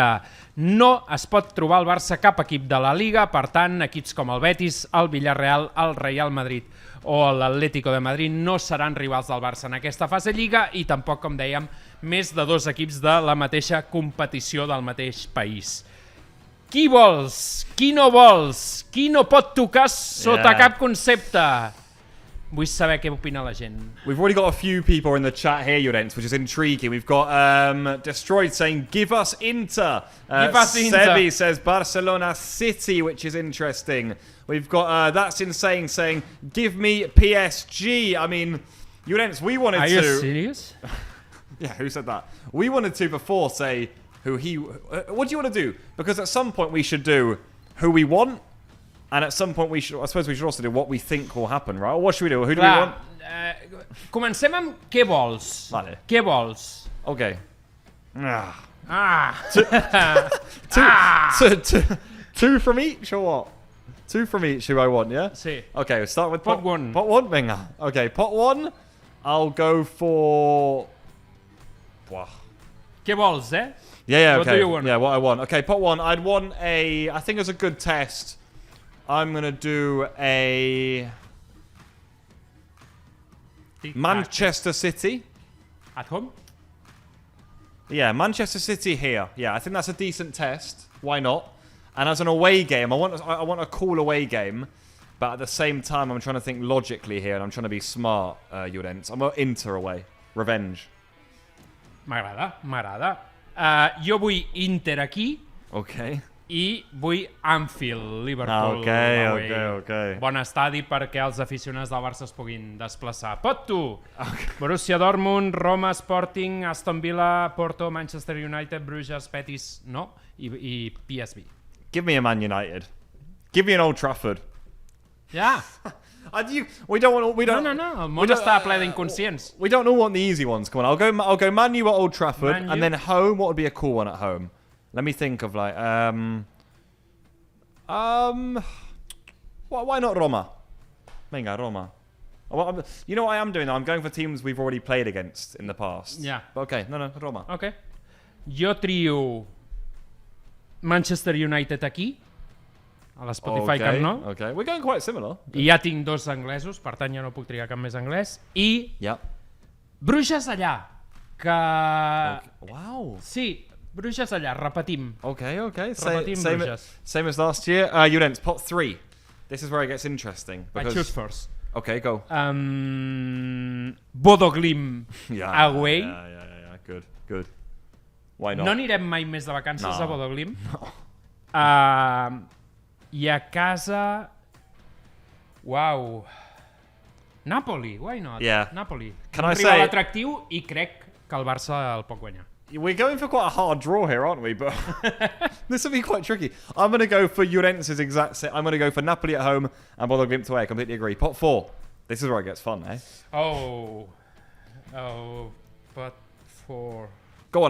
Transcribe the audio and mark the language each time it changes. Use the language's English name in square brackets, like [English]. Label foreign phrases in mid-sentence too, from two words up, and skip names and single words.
[Catalan] No es pot trobar al Barça cap equip de la Liga, per tant, equips com el Betis, el Villarreal, el Real Madrid o l'Atlético de Madrid no seran rivals del Barça en aquesta fase Lliga i tampoc, com dèiem, més de 2 equips de la mateixa competició del mateix país. Qui vols? Qui no vols? Qui no pot tocar sota cap concepte? Vull saber què opina la gent. [English] We've already got a few people in the chat here, Llorens, which is intriguing. We've got Destroyed saying, give us Inter. Give us Inter. Sebi says Barcelona City, which is interesting. We've got That's Insane saying, give me PSG. I mean, Llorens, we wanted to... Are you serious? Yeah, who said that? We wanted to before say who he... what do you want to do? Because at some point we should do who we want. And at some point, I suppose we should also do what we think will happen, right? What should we do? Who do we want? [Catalan] Comencem amb què vols. Vale. Què vols? [English] Okay. Two from each, or what? 2 from each who I want, yeah? [Catalan] Sí. [English] Okay, we'll start with pot 1. Pot 1? Venga. Okay, pot 1, I'll go for... [Catalan] Què vols, eh? [English] Yeah, okay. What do you want? Yeah, what I want. Okay, pot 1, I'd want a... I think as a good test, I'm going to do a... Manchester City. At home? Yeah, Manchester City here. Yeah, I think that's a decent test. Why not? And as an away game, I want a cool away game. But at the same time, I'm trying to think logically here. And I'm trying to be smart, Llorens. I'm going to Inter away. Revenge. [Catalan] M'agrada. Jo vull Inter aquí. [English] Okay. [Catalan] I vull Anfield, Liverpool. [English] Okay. [Catalan] Bon estadi perquè els aficionats del Barça es puguin desplaçar. Pot tu! Okay. Borussia Dortmund, Roma, Sporting, Aston Villa, Porto, Manchester United, Bruges, Betis, no? I PSV. [English] Give me a Man United. Give me an Old Trafford. Yeah. We don't want. We don't. No. [Catalan] El món està ple d'inconscients. [English] We don't all want the easy ones. Come on, I'll go Man U at Old Trafford, and then home. What would be a cool one at home? Let me think of like why not Roma? [Catalan] Venga, Roma. [English] Well, you know what I am doing, though? I'm going for teams we've already played against in the past. Yeah. But okay, no, Roma. Ok. [Catalan] Jo trio Manchester United aquí, a l'Spotify Camp Nou. [English] Okay, we're going quite similar. [Catalan] I ja tinc 2 anglesos, per tant ja no puc triar cap més anglès. I Bruges allà, que... [English] Wow. [Catalan] Sí, Bruges allà, repetim. [English] Okay. [Catalan] Repetim Bruges. [English] Same as last year. Juventus, pot 3. This is where it gets interesting. I choose first. Okay, go. Bodo Glimt away. Yeah. Good. Why not? [Catalan] No anirem mai més de vacances a Bodo Glimt. No. I a casa... Uau. [English] Napoli, why not? Yeah. Napoli. Can [Catalan] Un [English] I [Catalan] rival [English] say... [Catalan] atractiu i crec que el Barça el pot guanyar. [English] We're going for quite a hard draw here, aren't we? But this will be quite tricky. I'm going to go for Juventus' exact set. I'm going to go for Napoli at home and Bodo Glimt away. I completely agree. Pot 4. This is where it gets fun, eh? Oh, pot 4. Go on.